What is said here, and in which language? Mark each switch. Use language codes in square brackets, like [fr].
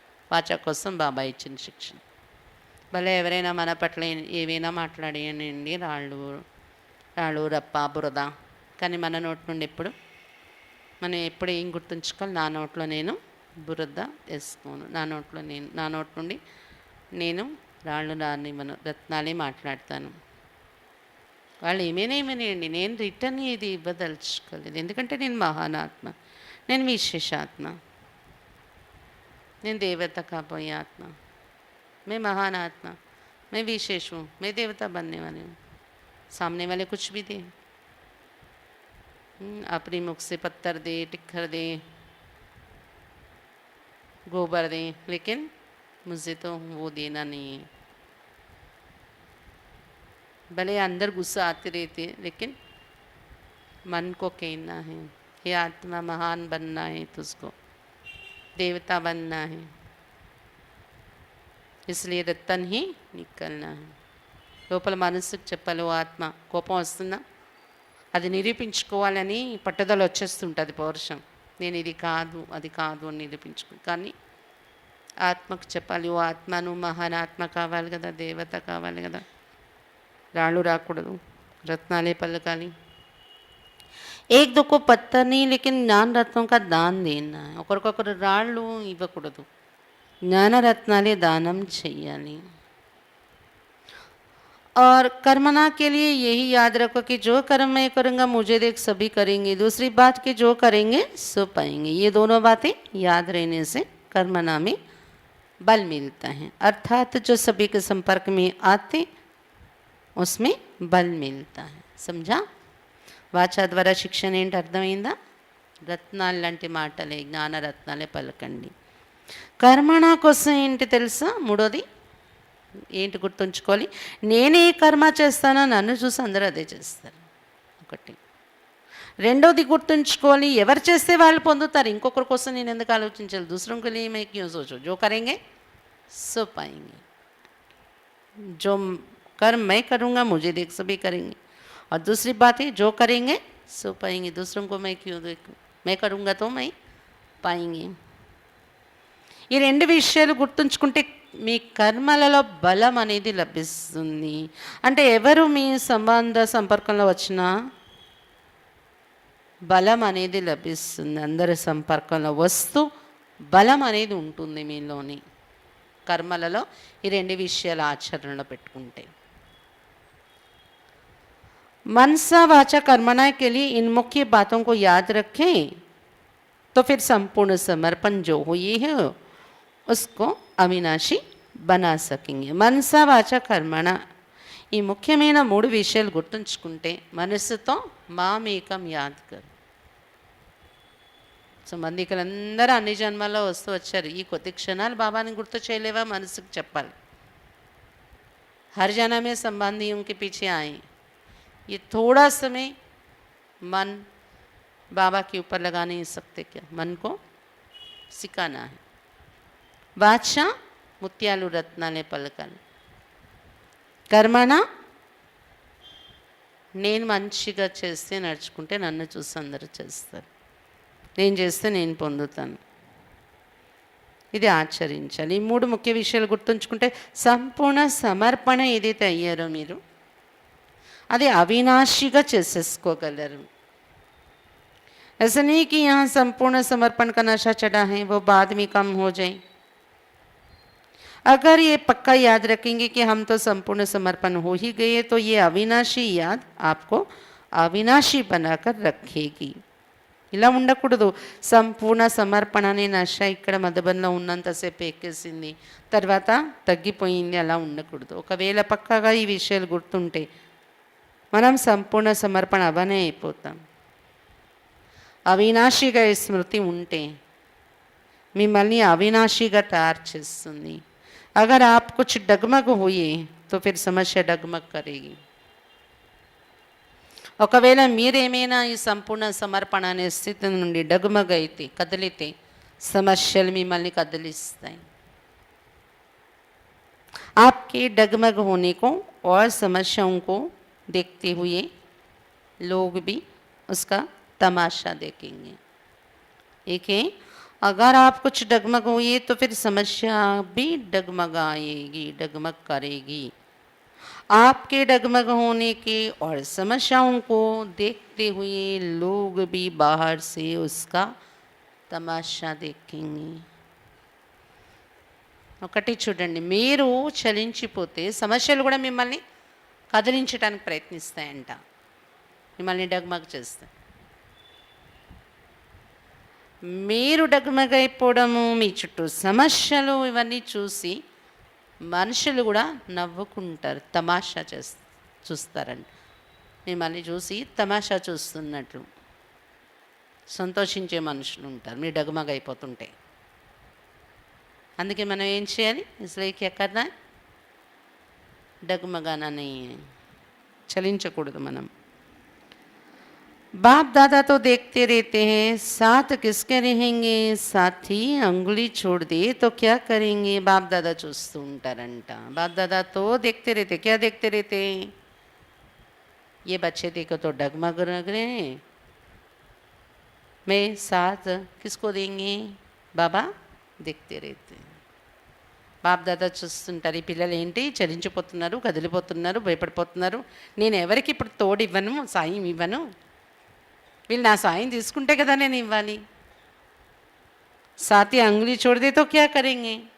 [te] వాచా కోసం బాబా ఇచ్చిన శిక్షణ. భలే ఎవరైనా మన పట్ల ఏవైనా మాట్లాడేయండి, రాళ్ళు రప్ప బురద, కానీ మన నోటి నుండి మనం ఎప్పుడు ఏం గుర్తుంచుకోవాలి? నా నోట్లో నేను బురద వేసుకోను, నా నోటి నుండి నేను రాళ్ళు రానివ్వను, రత్నాలే మాట్లాడతాను. వాళ్ళు ఏమేనేమనేయండి, నేను రిటర్న్ ఇది ఇవ్వదలుచుకోలేదు. ఎందుకంటే నేను మహానాత్మ, నేను విశేషాత్మ, నేను దేవత కాబోయే ఆత్మ, [hi] मैं महान आत्मा, मैं विशेष हूँ, मैं देवता बनने वाली हूँ. सामने वाले कुछ भी दे, अपनी मुख से पत्थर दे, टिक्कर दे, गोबर दे, लेकिन मुझे तो वो देना नहीं है. भले अंदर गुस्सा आते रहते हैं, लेकिन मन को कहना है, ये आत्मा महान बनना है, तुझको देवता बनना है, इसलिए रतन ही निकलना है. [te] లోపల మనసుకు చెప్పాలి, ఓ ఆత్మ కోపం వస్తుందా, అది నిరూపించుకోవాలని పట్టుదల వచ్చేస్తుంటుంది, పౌరుషం. నేను ఇది కాదు అది కాదు అని నిరూపించుకో. కానీ ఆత్మకు చెప్పాలి, ఓ ఆత్మ నువ్వు మహాన్ ఆత్మ కావాలి కదా, దేవత కావాలి కదా, రాళ్ళు రాకూడదు, రత్నాలే పలకాలి. [hi] एक दो को पता नहीं, लेकिन ज्ञान रत्नों का दान देना है. [te] ఒకరికొకరు రాళ్ళు ఇవ్వకూడదు, జ్ఞానరత్నాలే దానం చెయ్యాలి. [hi] और कर्मना के लिए यही याद रखो कि जो कर्म मैं करूँगा मुझे देख सभी करेंगे. दूसरी बात कि जो करेंगे सो पाएंगे. ये दोनों बातें याद रहने से कर्मना में बल मिलता है. अर्थात जो सभी के संपर्क में आते उसमें बल मिलता है. समझा? [te] వాచా ద్వారా శిక్షణ ఏంటి అర్థమైందా? రత్నాలు లాంటి మాటలే, జ్ఞాన రత్నాలే పలకండి. కర్మణ కోసం ఏంటి తెలుసా? మూడోది ఏంటి గుర్తుంచుకోవాలి? నేనే కర్మ చేస్తానో నన్ను చూసి అందరూ అదే చేస్తారు. ఒకటి. రెండోది గుర్తుంచుకోవాలి, ఎవరు చేస్తే వాళ్ళు పొందుతారు. ఇంకొకరి కోసం నేను ఎందుకు ఆలోచించాలి? [hi] दूसरों के लिए मैं क्यों सोचूं? जो करेंगे सो पाएंगे. जो कर्म मैं करूँगा मुझे देख सभी करेंगे. और दूसरी बात है जो करेंगे सो पाएंगे. दूसरों को मैं क्यों देखूं? मैं करूँगा तो मैं पाएंगे. [te] ఈ రెండు విషయాలు గుర్తుంచుకుంటే మీ కర్మలలో బలం అనేది లభిస్తుంది. అంటే ఎవరు మీ సంబంధ సంపర్కంలో వచ్చినా బలం అనేది లభిస్తుంది. అందరి సంపర్కంలో వస్తూ బలం అనేది ఉంటుంది మీలోని. కర్మలలో ఈ రెండు విషయాలు ఆచరణలో పెట్టుకుంటే. [hi] मनसा वाचा कर्मणा के लिए इन मुख्य बातों को याद रखें तो फिर संपूर्ण समर्पण जो हुई है उसको अविनाशी बना सकेंगे. मनसा वाचा कर्मण [te] ఈ ముఖ్యమైన మూడు విషయాలు గుర్తుంచుకుంటే మనసుతో మామేకం యాద్ కర్. సంబంధికులందరూ అన్ని జన్మల్లో వస్తూ వచ్చారు. ఈ కొద్ది క్షణాలు బాబాని గుర్తు చేయలేవా? మనసుకు చెప్పాలి. [hi] हर जन्म में संबंधियों के पीछे आए. ये थोड़ा समय मन बाबा के ऊपर लगा नहीं सकते क्या? मन को सिखाना है. [te] बादशाह ముత్యాలు రత్నాలే పలకాలి. కర్మన నేను మంచిగా చేస్తే నడుచుకుంటే నన్ను చూసి అందరూ చేస్తారు. నేను చేస్తే నేను పొందుతాను. ఇది ఆచరించాలి. ఈ మూడు ముఖ్య విషయాలు గుర్తుంచుకుంటే సంపూర్ణ సమర్పణ ఏదైతే అయ్యారో మీరు అది అవినాశిగా చేసేసుకోగలరు. [hi] ऐसा नहीं कि यहाँ संपूर्ण समर्पण का नशा चढ़ा है वो बाद में कम हो जाए. अगर ये पक्का याद रखेंगे कि हम तो संपूर्ण समर्पण हो ही गए तो ये अविनाशी याद आपको अविनाशी बनाकर रखेगी. [te] ఇలా ఉండకూడదు. సంపూర్ణ సమర్పణ అనే నష ఇక్కడ మధుబన్లో ఉన్నంతసేపు ఎక్కేసింది, తర్వాత తగ్గిపోయింది, అలా ఉండకూడదు. ఒకవేళ పక్కాగా ఈ విషయాలు గుర్తుంటే మనం సంపూర్ణ సమర్పణ అవనే అయిపోతాం. అవినాశిగా స్మృతి ఉంటే మిమ్మల్ని అవినాశిగా తయారు చేస్తుంది. [hi] అగర్ ఆప్ కుచ్ డగమగ్ హుయే తో ఫిర్ సమస్య డగమగ్ కరేగి. [te] ఒకవేళ మీరేమైనా ఈ సంపూర్ణ సమర్పణ అనే స్థితి నుండి డగమగ్ అయితే, కదిలితే సమస్యలు మిమ్మల్ని కదిలిస్తాయి. [hi] आपके डगमग होने को और समस्याओं को देखते हुए लोग भी उसका तमाशा देखेंगे. एक है, अगर आप कुछ डगमग हुए तो फिर समस्या भी डगमगाएगी, डगमग करेगी. आपके डगमग होने के और समस्याओं को देखते हुए लोग भी बाहर से उसका तमाशा देखेंगे. [te] ఒకటి చూడండి, మీరు చలించిపోతే సమస్యలు కూడా మిమ్మల్ని కదిలించడానికి ప్రయత్నిస్తాయంట, మిమ్మల్ని డగ్మగ్ చేస్తాయి. మీరు డగ్మగ్ అయిపోవడము, మీ చుట్టూ సమస్యలు ఇవన్నీ చూసి మనుషులు కూడా నవ్వుకుంటారు, తమాషా చూస్తారంట. మిమ్మల్ని చూసి తమాషా చూస్తున్నట్లు సంతోషించే మనుషులు ఉంటారు మీరు డగ్మగ్ అయిపోతుంటే. అందుకే మనం ఏం చేయాలి? [hi] इसलिए क्या करना है? डगमगाना नहीं है, [te] చలించకూడదు మనం. [hi] बाप दादा तो देखते रहते हैं, साथ किसके रहेंगे? साथी अंगुली छोड़ दे तो क्या करेंगे? [te] बाप दादा చూస్తూ ఉంటారంట. [hi] बाप दादा तो देखते रहते, क्या देखते रहते? ये बच्चे देखो तो डगमग रहे हैं, मैं साथ किसको देंगे? बाबा देखते रहते. [te] బాప్ దాదా చూస్తుంటారు, ఈ పిల్లలు ఏంటి చలించిపోతున్నారు, కదిలిపోతున్నారు, భయపడిపోతున్నారు, నేను ఎవరికి ఇప్పుడు తోడు ఇవ్వను, సాయం ఇవ్వను. వీళ్ళు నా సాయం తీసుకుంటే కదా నేను ఇవ్వాలి. [hi] సాతి అంగుళీ చూడదేతో క్యా కరేంగే.